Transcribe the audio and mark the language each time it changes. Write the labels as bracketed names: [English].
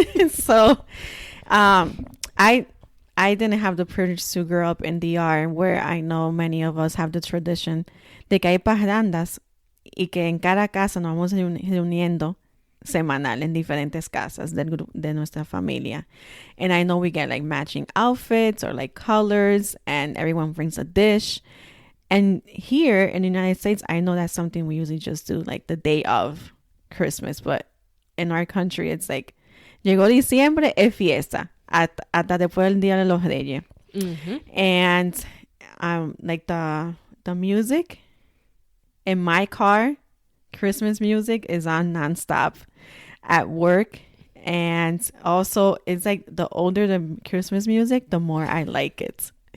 [English] So I didn't have the privilege to grow up in DR, where I know many of us have the tradition [Spanish] de que hay parrandas y que en cada casa nos vamos reuniendo semanal en diferentes casas de nuestra familia. [English] And I know we get like matching outfits or like colors, and everyone brings a dish. And here in the United States, I know that's something we usually just do like the day of Christmas. But in our country, it's like, [Spanish] llegó diciembre, es fiesta. Hasta después del Día de los Reyes. Mm-hmm. [English] And like the music in my car, Christmas music is on nonstop at work. And also, it's like the older the Christmas music, the more I like it.